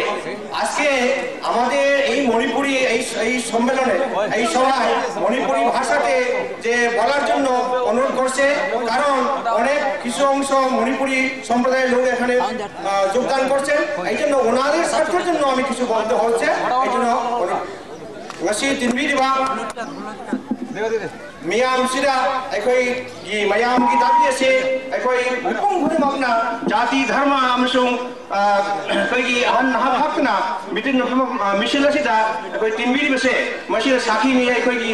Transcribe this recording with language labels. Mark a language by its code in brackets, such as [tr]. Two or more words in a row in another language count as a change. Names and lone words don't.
[bn] আজকে আমাদের এই মণিপুরি এই সম্মেলনে এই সভায় মণিপুরি ভাষাতে যে বলার জন্য অনুরোধ করছে, কারণ অনেক কিছু অংশ মণিপুরি সম্প্রদায়ের লোক এখানে যোগদান করছে, এই জন্য ওনাদের স্বার্থের জন্য আমি কিছু বলতে হচ্ছে। এই জন্য [mni] ngasi tinbiriba miyam sida aikoi gi mayam gi dabi ase aikoi mipung khudimakna jati dharma amasung koi gi han hakna mitin mission asida aikoi tinbiriba se masida sakhi mi aikoi gi